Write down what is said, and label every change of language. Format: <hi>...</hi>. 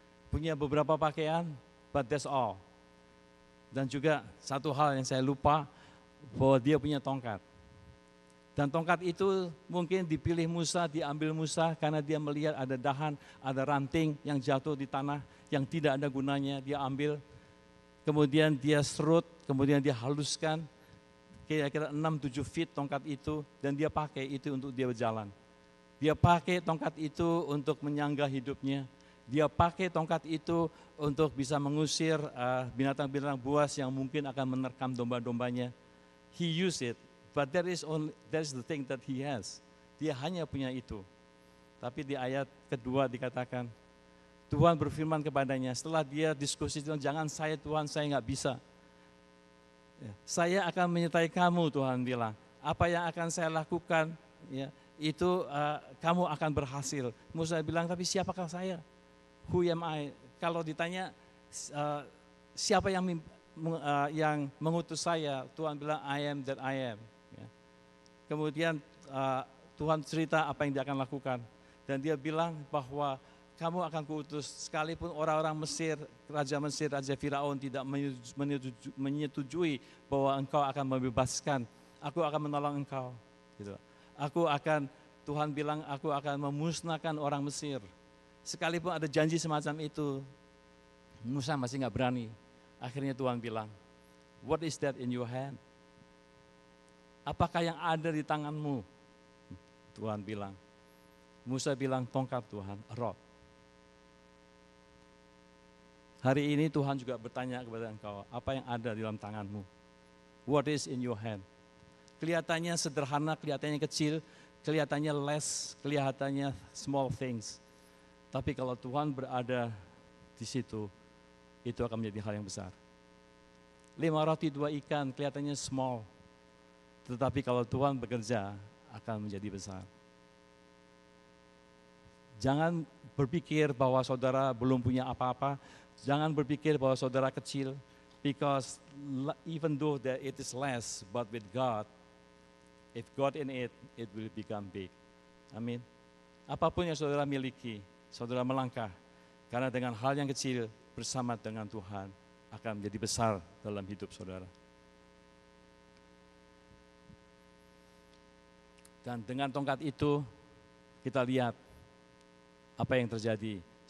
<id>Punya beberapa pakaian,</id> <en>but that's all.</en> <id>Dan juga satu hal yang saya lupa, bahwa dia punya tongkat. Dan tongkat itu mungkin dipilih Musa, diambil Musa karena dia melihat ada dahan, ada ranting yang jatuh di tanah yang tidak ada gunanya, dia ambil, kemudian dia serut, kemudian dia haluskan, kira-kira 6-7 feet tongkat itu, dan dia pakai itu untuk dia berjalan. Dia pakai tongkat itu untuk menyangga hidupnya. Dia pakai tongkat itu untuk bisa mengusir binatang-binatang buas yang mungkin akan menerkam domba-dombanya.</id> <en>He used it, but that is the thing that he has.</en> <id>Dia hanya punya itu. Tapi di ayat kedua dikatakan, Tuhan berfirman kepadanya, setelah dia diskusi, jangan saya Tuhan, saya nggak bisa. Saya akan menyertai kamu, Tuhan bilang. Apa yang akan saya lakukan, ya, itu kamu akan berhasil. Musa bilang, tapi siapakah saya?</id> <en>Who am I?</en> <id>Kalau ditanya siapa yang mengutus saya, Tuhan bilang,</id> <en>I am that I am.</en> <id>Ya. Kemudian Tuhan cerita apa yang dia akan lakukan. Dan dia bilang bahwa kamu akan kuutus sekalipun orang-orang Mesir, Raja Firaun tidak menyetujui bahwa engkau akan membebaskan, aku akan menolong engkau. Gitu. Tuhan bilang aku akan memusnahkan orang Mesir. Sekalipun ada janji semacam itu, Musa masih nggak berani. Akhirnya Tuhan bilang,</id> <en>what is that in your hand?</en> <id>Apakah yang ada di tanganmu? Tuhan bilang. Musa bilang, tongkat Tuhan,</id> <en>a rod.</en> <id>Hari ini Tuhan juga bertanya kepada engkau, apa yang ada di dalam tanganmu?</id> <en>What is in your hand?</en> <id>Kelihatannya sederhana, kelihatannya kecil, kelihatannya less, kelihatannya</id> <en>small things.</en> <id>Tapi kalau Tuhan berada di situ, itu akan menjadi hal yang besar. 5 roti 2 ikan kelihatannya small, tetapi kalau Tuhan bekerja akan menjadi besar. Jangan berpikir bahwa saudara belum punya apa-apa. Jangan berpikir bahwa saudara kecil,</id> <en>because even though that it is less, but with God, if God in it, it will become big.</en> <id>Amin. Apapun yang saudara miliki, saudara melangkah, karena dengan hal yang kecil bersama dengan Tuhan akan menjadi besar dalam hidup saudara. Dan dengan tongkat itu kita lihat apa yang terjadi.</id>